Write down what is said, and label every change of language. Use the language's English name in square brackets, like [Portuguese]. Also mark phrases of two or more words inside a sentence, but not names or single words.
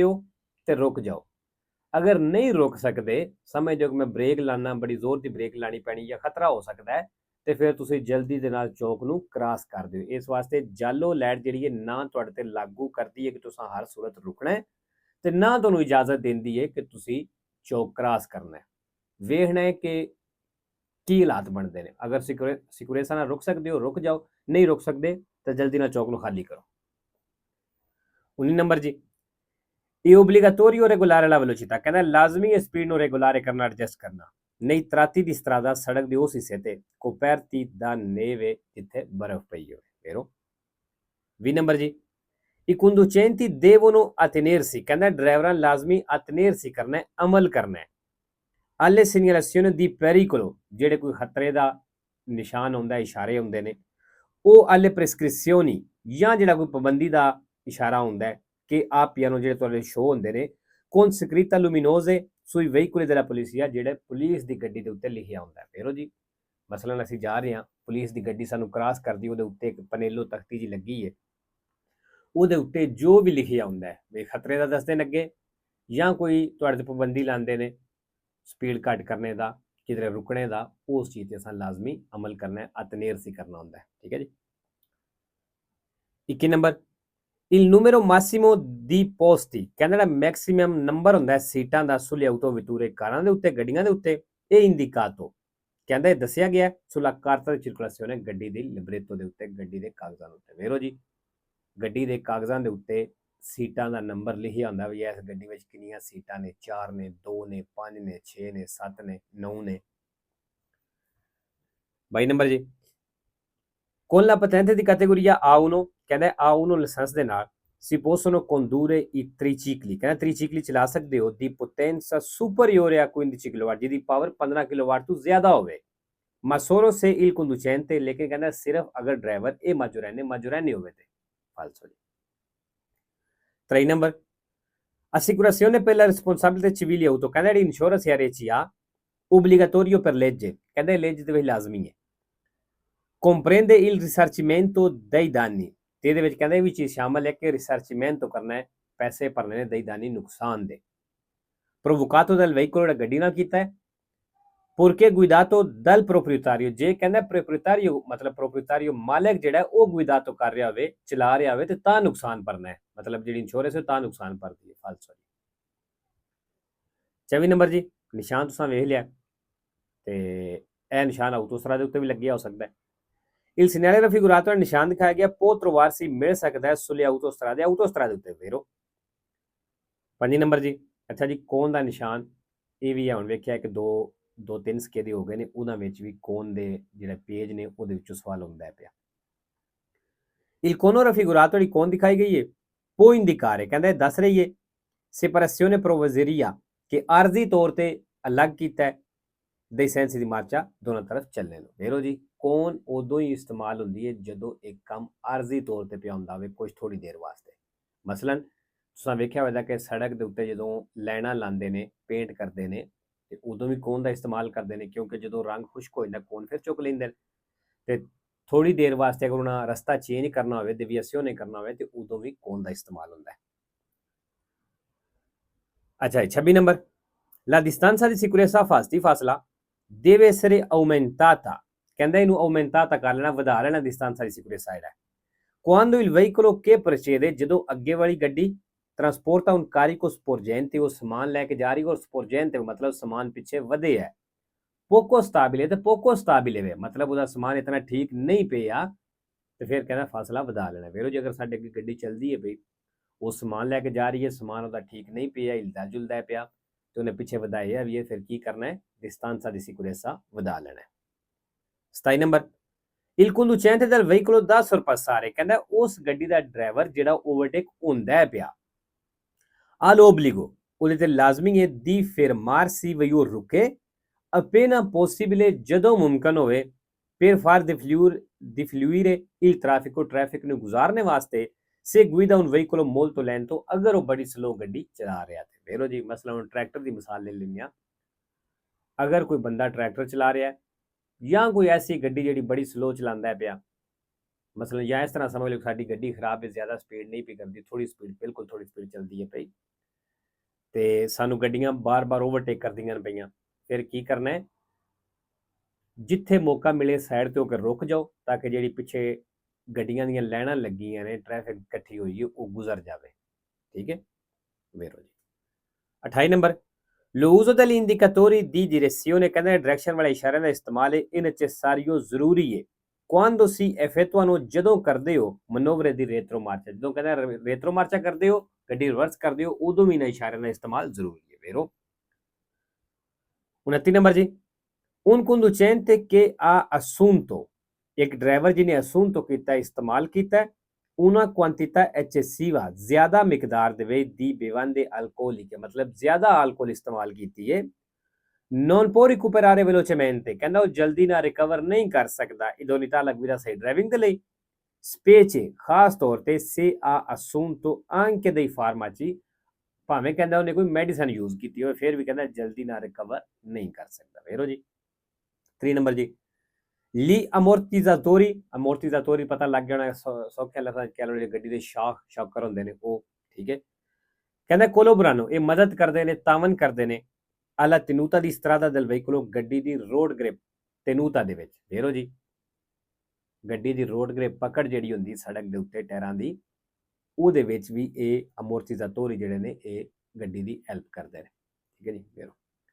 [Punjabi] ਹੋ ਤੇ ਰੁਕ ਜਾਓ ਅਗਰ ਨਹੀਂ ਰੁਕ ਸਕਦੇ ਸਮਝੋ ਕਿ ਮੈਂ ਬ੍ਰੇਕ ਲਾਣਾ ਬੜੀ ਜ਼ੋਰ ਦੀ ਬ੍ਰੇਕ ਲਾਣੀ ਪੈਣੀ ਜਾਂ ਖਤਰਾ ਹੋ ਸਕਦਾ ਹੈ ਤੇ ਫਿਰ ਤੁਸੀਂ ਜਲਦੀ ਦੇ ਨਾਲ ਚੌਕ ਨੂੰ ਕ੍ਰਾਸ ਕਰ ਦਿਓ ਇਸ ਵਾਸਤੇ ਜੈਲੋ ਲਾਈਟ ਜਿਹੜੀ ਹੈ ਨਾ ਤੁਹਾਡੇ ਤੇ ਲਾਗੂ ਕਰਦੀ ਹੈ ਕਿ ਤੁਸੀਂ ਹਰ ਸੂਰਤ ਰੁਕਣਾ ਹੈ ਤੇ ਨਾ ਤੁਹਾਨੂੰ ਇਜਾਜ਼ਤ ਦਿੰਦੀ ਹੈ ਕਿ ਤੁਸੀਂ ਚੌਕ ਕ੍ਰਾਸ ਕਰਨਾ ਹੈ ਵੇਖਣਾ ਹੈ ਕਿ ਕੀ ਹਾਲਾਤ ਬਣਦੇ ਨੇ। ਅਗਰ ਸਿਕਿਉਰੇਸਾ ਨਾਲ ਰੁਕ ਸਕਦੇ ਹੋ ਰੁਕ ਜਾਓ, ਨਹੀਂ ਰੁਕ ਸਕਦੇ ਤਾਂ ਜਲਦੀ ਨਾਲ ਚੌਕ ਨੂੰ ਖਾਲੀ ਕਰੋ। 19 ਨੰਬਰ ਜੀ, [Italian] è obbligatorio regolare la velocità, [Punjabi] ਕਹਿੰਦਾ ਲਾਜ਼ਮੀ ਹੈ ਸਪੀਡ ਨੂੰ ਰੈਗੂਲਾਰੇ ਕਰਨਾ, ਐਡਜਸਟ ਕਰਨਾ। [Italian] ਨਹੀਂ tratti di strada, [Punjabi] ਸੜਕ ਦੇ ਉਸ ਹਿੱਸੇ ਤੇ [Italian] coperti da neve, [Punjabi] ਜਿੱਥੇ ਬਰਫ਼ ਪਈ ਹੋਵੇ। ਫੇਰੋ 20 ਨੰਬਰ ਜੀ, [Italian] i conducenti devono attenersi, [Punjabi] ਕਹਿੰਦਾ ਡਰਾਈਵਰਾਂ ਲਾਜ਼ਮੀ attenersi ਕਰਨਾ, ਅਮਲ ਕਰਨਾ [Italian] alle segnalazioni di pericolo, [Punjabi] ਜਿਹੜੇ ਕੋਈ ਖਤਰੇ ਦਾ ਨਿਸ਼ਾਨ ਹੁੰਦਾ, ਇਸ਼ਾਰੇ ਹੁੰਦੇ ਨੇ, ਉਹ [Italian] alle prescrizioni, [Punjabi] ਜਾਂ ਜਿਹੜਾ ਕੋਈ ਪਾਬੰਦੀ ਦਾ ਇਸ਼ਾਰਾ ਹੁੰਦਾ ਕਿ ਆ ਪਿਆਨੋ ਜਿਹੜੇ ਤੁਹਾਡੇ ਸ਼ੋਅ ਹੁੰਦੇ ਨੇ [Italian] con scritta luminose sui veicoli della polizia, [Punjabi] ਜਿਹੜੇ ਪੁਲਿਸ ਦੀ ਗੱਡੀ ਦੇ ਉੱਤੇ ਲਿਖਿਆ ਹੁੰਦਾ। ਫੇਰੋ ਜੀ, ਮਸਲਨ ਅਸੀਂ ਜਾ ਰਹੇ ਹਾਂ, ਪੁਲਿਸ ਦੀ ਗੱਡੀ ਸਾਨੂੰ ਕ੍ਰਾਸ ਕਰਦੀ, ਉਹਦੇ ਉੱਤੇ ਇੱਕ ਪਨੇਲੋ ਤਖਤੀ ਜੀ ਲੱਗੀ ਹੈ, ਉਹਦੇ ਉੱਤੇ ਜੋ ਵੀ ਲਿਖਿਆ ਹੁੰਦਾ ਵੀ ਖਤਰੇ ਦਾ ਦੱਸਦੇ ਨੇ ਅੱਗੇ, ਜਾਂ ਕੋਈ ਤੁਹਾਡੇ ਤੇ ਪਾਬੰਦੀ ਲਾਉਂਦੇ ਨੇ ਸਪੀਡ ਘੱਟ ਕਰਨੇ ਦਾ, ਕਿਧਰੇ ਰੁਕਣੇ ਦਾ, ਉਸ ਚੀਜ਼ ਤੇ ਅਸਾਂ ਲਾਜ਼ਮੀ ਅਮਲ ਕਰਨਾ ਹੈ, ਅਤਨੇਰਸੀ ਕਰਨਾ ਹੁੰਦਾ ਹੈ। ਠੀਕ ਹੈ ਜੀ। 21 ਨੰਬਰ, [Italian] il numero massimo di posti, [Punjabi] ਕਹਿੰਦਾ ਜਿਹੜਾ ਮੈਕਸਿਮਮ ਨੰਬਰ ਹੁੰਦਾ ਸੀਟਾਂ ਦਾ [Italian] sulle autovetture, [Punjabi] ਕਾਰਾਂ ਦੇ ਉੱਤੇ, ਗੱਡੀਆਂ ਦੇ ਉੱਤੇ, ਇਹ indicato, ਕਹਿੰਦਾ ਇਹ ਦੱਸਿਆ ਗਿਆ [Italian] sulla carta di circolazione, [Punjabi] ਗੱਡੀ ਦੀ ਲਿਬਰੇਟੋ ਦੇ ਉੱਤੇ, ਗੱਡੀ ਦੇ ਕਾਗਜ਼ਾਂ ਦੇ ਉੱਤੇ। ਵੇਰੋ ਜੀ, ਗੱਡੀ ਦੇ ਕਾਗਜ਼ਾਂ ਦੇ ਉੱਤੇ ਸੀਟਾਂ ਦਾ ਨੰਬਰ ਲਿਖਿਆ ਹੁੰਦਾ ਵੀ ਇਸ ਗੱਡੀ ਵਿੱਚ ਕਿੰਨੀਆਂ ਸੀਟਾਂ ਨੇ, 4 ਨੇ, 2 ਨੇ, 5 ਨੇ, 6 ਨੇ, 7 ਨੇ, 9 ਨੇ। 22 ਨੰਬਰ ਜੀ, [Italian] con la patente di categoria A1, [Punjabi] ਕਹਿੰਦਾ A1 ਲਾਇਸੈਂਸ ਦੇ ਨਾਲ [Italian] si possono condurre i tricicli, [Punjabi] ਕਹਿੰਦਾ ਤ੍ਰਿਚਿਕਲੀ ਚਲਾ ਸਕਦੇ ਹੋ, ਦੀ [Italian] potenza superiore a 15 [Punjabi] ਕਿਲੋਵਾਟ, ਜਿਹਦੀ ਪਾਵਰ 15 ਕਿਲੋਵਾਟ ਤੋਂ ਜ਼ਿਆਦਾ ਹੋਵੇ, [Italian] ma solo se il conducente, [Punjabi] ਲੇਕਿਨ ਕਹਿੰਦਾ ਸਿਰਫ ਅਗਰ ਡਰਾਈਵਰ ਇਹ ਮਾਜੋਰੈਨੇ ਹੋਵੇ ਤੇ। ਫਾਲਸੋ ਜੀ। 23 ਨੰਬਰ, [Italian] assicurazione per la responsabilità civile auto, [Punjabi] ਕਹਿੰਦਾ ਜਿਹੜੀ ਇੰਸ਼ੋਰੈਂਸ ਹੈ RCA, [Italian] obbligatorio per legge, [Punjabi] ਕਹਿੰਦਾ legge ਦੇ ਵਿੱਚ ਲਾਜ਼ਮੀ ਹੈ, [Italian] comprende il risarcimento dei danni, [Punjabi] ਤੇ ਇਹਦੇ ਵਿੱਚ ਕਹਿੰਦਾ ਇਹ ਵੀ ਚੀਜ਼ ਸ਼ਾਮਲ ਹੈ ਕਿ ਰਿਸਰਚਮੈਂਟੋ ਕਰਨਾ ਹੈ, ਪੈਸੇ ਭਰਨੇ ਨੇ [Italian] dei danni, [Punjabi] ਨੁਕਸਾਨ ਦੇ, [Italian] provocato dal veicolo, [Punjabi] ਜਿਹੜਾ ਗੱਡੀ ਨਾਲ ਕੀਤਾ ਹੈ, [Italian] purché guidato dal proprietario, [Punjabi] ਜੇ ਕਹਿੰਦਾ proprietario ਮਤਲਬ proprietario ਮਾਲਕ ਜਿਹੜਾ ਉਹ guidato ਕਰ ਰਿਹਾ ਹੋਵੇ, ਚਲਾ ਰਿਹਾ ਹੋਵੇ, ਤੇ ਤਾਂ ਨੁਕਸਾਨ ਭਰਨਾ ਹੈ, ਮਤਲਬ ਜਿਹੜੀ ਇੰਸ਼ੋਰੈਂਸ ਹੈ ਤਾਂ ਨੁਕਸਾਨ ਭਰਦੀ ਹੈ। ਫਾਲਸੋ। 24 ਨੰਬਰ ਜੀ, ਨਿਸ਼ਾਨ ਤੁਸੀਂ ਵੇਖ ਲਿਆ, ਤੇ ਇਹ ਨਿਸ਼ਾਨ ਆਟੋਸਟਰਾਦੇ ਉੱਤੇ ਵੀ ਲੱਗਿਆ ਹੋ ਸਕਦਾ ਹੈ। [Italian] il segnale raffigurato, [Punjabi] ਨਿਸ਼ਾਨ ਦਿਖਾਇਆ ਗਿਆ, [Italian] può trovarsi, [Punjabi] ਮਿਲ ਸਕਦਾ ਹੈ [Italian] sulle autostrade, [Punjabi] ਆਟੋਸਟਰਾਦੇ ਉੱਤੇ। ਵੇਰੋ 5 ਨੰਬਰ ਜੀ, ਅੱਛਾ ਜੀ, ਕੋਨ ਦਾ ਨਿਸ਼ਾਨ, ਇਹ ਵੀ ਹੁਣ ਵੇਖਿਆ ਕਿ ਦੋ ਤਿੰਨ ਸਕੇ ਦੇ ਹੋ ਗਏ ਨੇ, ਉਹਨਾਂ ਵਿੱਚ ਵੀ ਕੋਨ ਦੇ ਜਿਹੜੇ ਪੇਜ ਨੇ ਉਹਦੇ ਵਿੱਚੋਂ ਸਵਾਲ ਹੁੰਦਾ ਪਿਆ। [Italian] il cono raffigurato, [Punjabi] ਜਿਹੜੀ ਕੋਨ ਦਿਖਾਈ ਗਈ ਹੈ, [Italian] può indicare, [Punjabi] ਕਹਿੰਦਾ ਦੱਸ ਰਹੀ ਹੈ [Italian] separazione provvisoria, [Punjabi] ਕਿ ਆਰਜ਼ੀ ਤੌਰ ਤੇ ਅਲੱਗ ਕੀਤਾ [Italian] dei sensi di marcia, [Punjabi] ਦੋਨਾਂ ਤਰਫ ਚੱਲਣੇ ਨੂੰ। ਵੇਰੋ ਜੀ, ਕੋਨ ਉਦੋਂ ਹੀ ਇਸਤੇਮਾਲ ਹੁੰਦੀ ਹੈ ਜਦੋਂ ਇੱਕ ਕੰਮ ਆਰਜ਼ੀ ਤੌਰ ਤੇ ਪਿਆ ਹੁੰਦਾ ਹੋਵੇ ਕੁਝ ਥੋੜੀ ਦੇਰ ਵਾਸਤੇ। ਮਸਲਨ ਤੁਸੀਂ ਵੇਖਿਆ ਹੋਵੇਗਾ ਕਿ ਸੜਕ ਦੇ ਉੱਤੇ ਜਦੋਂ ਲਾਈਨਾਂ ਲਾਉਂਦੇ ਨੇ, ਪੇਂਟ ਕਰਦੇ ਨੇ, ਤੇ ਉਦੋਂ ਵੀ ਕੋਨ ਦਾ ਇਸਤੇਮਾਲ ਕਰਦੇ ਨੇ, ਕਿਉਂਕਿ ਜਦੋਂ ਰੰਗ ਖੁਸ਼ਕ ਹੋ ਜਾਂਦਾ ਕੋਨ ਫਿਰ ਚੁੱਕ ਲੈਂਦੇ ਨੇ, ਤੇ ਥੋੜੀ ਦੇਰ ਵਾਸਤੇ ਅਗਰ ਉਹਨਾਂ ਰਸਤਾ ਚੇਂਜ ਕਰਨਾ ਹੋਵੇ, ਡਿਵੀਏਸ਼ਨ ਕਰਨਾ ਹੋਵੇ, ਤੇ ਉਦੋਂ ਵੀ ਕੋਨ ਦਾ ਇਸਤੇਮਾਲ ਹੁੰਦਾ ਹੈ। ਅੱਛਾ, 26 ਨੰਬਰ, [Italian] la distanza di sicurezza fasti, ਫਾਸਲਾ deve essere aumentata, [Punjabi] ਕਹਿੰਦਾ ਇਹਨੂੰ aumentata ਕਰ ਲੈਣਾ, ਵਧਾ ਲੈਣਾ [Italian] distanza di sicurezza [Punjabi] ਜਿਹੜਾ, [Italian] quando il veicolo che precede, [Punjabi] ਜਦੋਂ ਅੱਗੇ ਵਾਲੀ ਗੱਡੀ [Italian] trasporta un carico sporgente, [Punjabi] ਉਹ ਸਮਾਨ ਲੈ ਕੇ ਜਾ ਰਹੀ, ਔਰ sporgente ਮਤਲਬ ਸਮਾਨ ਪਿੱਛੇ ਵਧੇ ਹੈ, [Italian] poco stabile, [Punjabi] ਤੇ [Italian] poco stabile [Punjabi] ਵੇ ਮਤਲਬ ਉਹਦਾ ਸਮਾਨ ਇਤਨਾ ਠੀਕ ਨਹੀਂ ਪਿਆ, ਤੇ ਫਿਰ ਕਹਿੰਦਾ ਫਾਸਲਾ ਵਧਾ ਲੈਣਾ। ਵੇਰੋ ਜੀ, ਅਗਰ ਸਾਡੇ ਅੱਗੇ ਗੱਡੀ ਚੱਲਦੀ ਹੈ ਬਈ, ਉਹ ਸਮਾਨ ਲੈ ਕੇ ਜਾ ਰਹੀ ਹੈ, ਸਮਾਨ ਉਹਦਾ ਠੀਕ ਨਹੀਂ ਪਿਆ, ਹਿਲਦਾ ਜੁਲਦਾ ਪਿਆ, ਤੇ ਉਹਨੇ ਪਿੱਛੇ ਵਧਾਇਆ ਵੀ ਹੈ, ਫਿਰ ਕੀ ਕਰਨਾ ਹੈ, [Italian] distanza di sicurezza [Punjabi] ਵਧਾ ਲੈਣਾ ਹੈ। 27 ਨੰਬਰ, [Italian] il conducente del veicolo da sorpassare, [Punjabi] ਕਹਿੰਦਾ ਉਸ ਗੱਡੀ ਦਾ ਡਰਾਈਵਰ ਜਿਹੜਾ ਓਵਰਟੇਕ ਹੁੰਦਾ ਪਿਆ, all'obbligo, ਉਹਦੇ ਤੇ ਲਾਜ਼ਮੀ ਹੈ, [Italian] di fermarsi, [Punjabi] ਵੀ ਉਹ ਰੁਕੇ, [Italian] appena possibile, [Punjabi] ਜਦੋਂ ਮੁਮਕਨ ਹੋਵੇ, [Italian] per far defluire il traffico, [Punjabi] ਟ੍ਰੈਫਿਕ ਨੂੰ ਗੁਜ਼ਾਰਨੇ ਵਾਸਤੇ, [Italian] se guida un veicolo molto lento, [Punjabi] ਅਗਰ ਉਹ ਬੜੀ ਸਲੋ ਗੱਡੀ ਚਲਾ ਰਿਹਾ ਤੇ। ਵੇਰੋ ਜੀ, ਮਸਲਾ ਹੁਣ ਟਰੈਕਟਰ ਦੀ ਮਿਸਾਲ ਲੈ ਲੈਂਦੇ ਹਾਂ, ਅਗਰ ਕੋਈ ਬੰਦਾ ਟਰੈਕਟਰ ਚਲਾ ਰਿਹਾ ਜਾਂ ਕੋਈ ਐਸੀ ਗੱਡੀ ਜਿਹੜੀ ਬੜੀ ਸਲੋ ਚਲਾਉਂਦਾ ਪਿਆ, ਮਸਲਨ ਜਾਂ ਇਸ ਤਰ੍ਹਾਂ ਸਮਝ ਲਓ ਸਾਡੀ ਗੱਡੀ ਖਰਾਬ ਹੈ, ਜ਼ਿਆਦਾ ਸਪੀਡ ਨਹੀਂ ਪਈ ਕਰਦੀ, ਥੋੜੀ ਸਪੀਡ, ਬਿਲਕੁਲ ਥੋੜੀ ਸਪੀਡ ਚੱਲਦੀ ਹੈ ਪਈ, ਤੇ ਸਾਨੂੰ ਗੱਡੀਆਂ ਬਾਰ-ਬਾਰ ਓਵਰਟੇਕ ਕਰਦੀਆਂ ਪਈਆਂ, ਫਿਰ ਕੀ ਕਰਨਾ ਹੈ, ਜਿੱਥੇ ਮੌਕਾ ਮਿਲੇ ਸਾਈਡ ਤੇ ਹੋ ਕੇ ਰੁਕ ਜਾਓ, ਤਾਂ ਕਿ ਜਿਹੜੀ ਪਿੱਛੇ ਗੱਡੀਆਂ ਦੀਆਂ ਲਾਈਨਾਂ ਲੱਗੀਆਂ ਨੇ, ਟ੍ਰੈਫਿਕ ਇਕੱਠੀ ਹੋਈ ਹੈ, ਉਹ ਗੁਜ਼ਰ ਜਾਵੇ। ਠੀਕ ਹੈ। ਵੇਰੋ ਜੀ, 28 ਨੰਬਰ, [Italian] L'uso degli indicatori di direzione [Punjabi] ਕਹਿੰਦਾ ਡਾਇਰੈਕਸ਼ਨ ਵਾਲੇ ਇਸ਼ਾਰਿਆਂ ਦਾ ਇਸਤੇਮਾਲ ਇਹਨਾਂ 'ਚ ਸਾਰੀਓ ਜ਼ਰੂਰੀ ਹੈ [Italian] quando si effettuano [Punjabi] ਜਦੋਂ ਕਰਦੇ ਹੋ [Italian] manovre di retro marcia [Punjabi] ਜਦੋਂ ਕਹਿੰਦਾ [Italian] retro marcia [Punjabi] ਕਰਦੇ ਹੋ ਗੱਡੀ ਰਿਵਰਸ ਕਰਦੇ ਹੋ ਉਦੋਂ ਵੀ ਇਹਨਾਂ ਇਸ਼ਾਰਿਆਂ ਦਾ ਇਸਤੇਮਾਲ ਜ਼ਰੂਰੀ ਹੈ vero 29 ਨੰਬਰ ਜੀ [Italian] un conducente che ha assunto [Punjabi] ਇੱਕ ਡਰਾਈਵਰ ਜਿਹਨੇ assunto ਕੀਤਾ ਇਸਤੇਮਾਲ ਕੀਤਾ [Italian] una quantità eccessiva [Punjabi] ਜ਼ਿਆਦਾ ਮਿਕਦਾਰ ਦੇ ਵਿੱਚ ਦੀ [Italian] bevande alcoliche [Punjabi] ਮਤਲਬ ਜ਼ਿਆਦਾ ਅਲਕੋਹਲ ਇਸਤੇਮਾਲ ਕੀਤੀ ਹੈ [Italian] non può recuperare velocemente [Punjabi] ਕਹਿੰਦਾ ਉਹ ਜਲਦੀ ਨਾਲ ਰਿਕਵਰ ਨਹੀਂ ਕਰ ਸਕਦਾ ਇਦੋਂ ਨਹੀਂ ਤਾਂ ਲੱਗਦਾ ਸਹੀ ਡਰਾਈਵਿੰਗ ਦੇ ਲਈ specie ਖਾਸ ਤੌਰ ਤੇ [Italian] se ha assunto anche dei farmaci [Punjabi] ਭਾਵੇਂ ਕਹਿੰਦਾ ਉਹਨੇ ਕੋਈ ਮੈਡੀਸਨ ਯੂਜ਼ ਕੀਤੀ ਹੋਵੇ ਫਿਰ ਵੀ ਕਹਿੰਦਾ ਜਲਦੀ ਨਾਲ ਰਿਕਵਰ ਨਹੀਂ ਕਰ ਸਕਦਾ ਵੇਰੋ ਜੀ 3 ਨੰਬਰ ਜੀ [Italian] gli ammortizzatori [Punjabi] ਪਤਾ ਲੱਗ ਜਾਣਾ ਸੌਖੇ ਲਫ਼ਜ਼ਾਂ ਕਹਿ ਲਓ ਗੱਡੀ ਦੇ ਸ਼ੌਕਰ ਹੁੰਦੇ ਨੇ ਉਹ ਠੀਕ ਹੈ ਕਹਿੰਦਾ ਕੋਲੋਬਰਾਨੋ ਇਹ ਮਦਦ ਕਰਦੇ ਨੇ ਤਾਵਨ ਕਰਦੇ ਨੇ [Italian] alla tenuta di strada del veicolo [Punjabi] ਗੱਡੀ ਦੀ ਰੋਡ ਗ੍ਰਿਪ tenuta ਦੇ ਵਿੱਚ ਵੇਰੋ ਜੀ ਗੱਡੀ ਦੀ ਰੋਡ ਗ੍ਰਿਪ ਪਕੜ ਜਿਹੜੀ ਹੁੰਦੀ ਸੜਕ ਦੇ ਉੱਤੇ ਟਾਇਰਾਂ ਦੀ ਉਹਦੇ ਵਿੱਚ ਵੀ ਇਹ ਅਮੋਰਟੀਜ਼ਾਟੋਰੀ ਜਿਹੜੇ ਨੇ ਇਹ ਗੱਡੀ ਦੀ ਹੈਲਪ ਕਰਦੇ ਨੇ ਠੀਕ ਹੈ ਜੀ ਵੇਰੋ